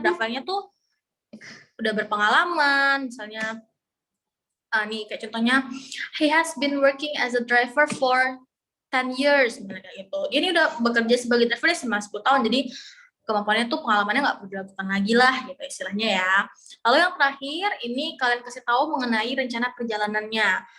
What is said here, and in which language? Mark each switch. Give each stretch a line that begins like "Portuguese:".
Indonesian: Drivernya tuh udah berpengalaman, misalnya. Nih kayak contohnya,
English: he has been working as a driver for 10 years,
Indonesian: kayak gitu. Dia ini udah bekerja sebagai driver selama 10 tahun, jadi kemampuannya tuh, pengalamannya nggak perlu diragukan lagi lah, gitu istilahnya ya. Lalu yang terakhir, ini kalian kasih tahu mengenai rencana perjalanannya.